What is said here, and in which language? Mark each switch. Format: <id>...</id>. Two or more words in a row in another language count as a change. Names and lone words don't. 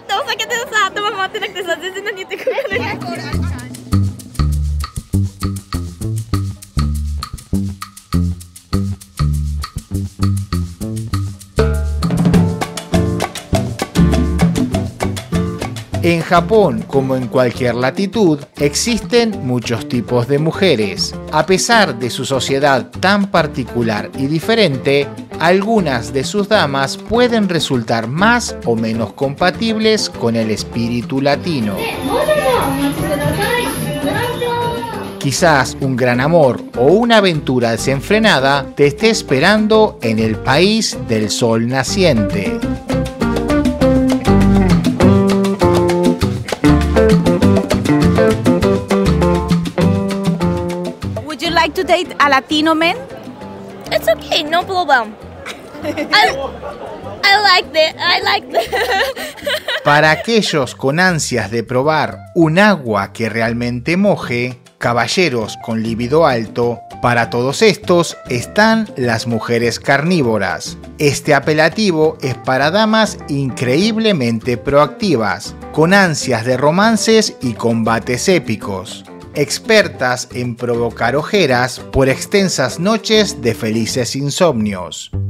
<ja>けてさ、頭回ってなくてさ、全然何言ってくれない。</ja> <es>En Japón, como en cualquier latitud, existen muchos tipos de mujeres. A pesar de su sociedad tan particular y diferente, algunas de sus damas pueden resultar más o menos compatibles con el espíritu latino. Quizás un gran amor o una aventura desenfrenada te esté esperando en el país del sol naciente.</es> <en>Would you like to date a Latino man? It's okay, no problem. I like that.</en> <es>Para aquellos con ansias de probar un agua que realmente moje, caballeros con libido alto, para todos estos están las mujeres carnívoras. Este apelativo es para damas increíblemente proactivas, con ansias de romances y combates épicos, expertas en provocar ojeras por extensas noches de felices insomnios.</es>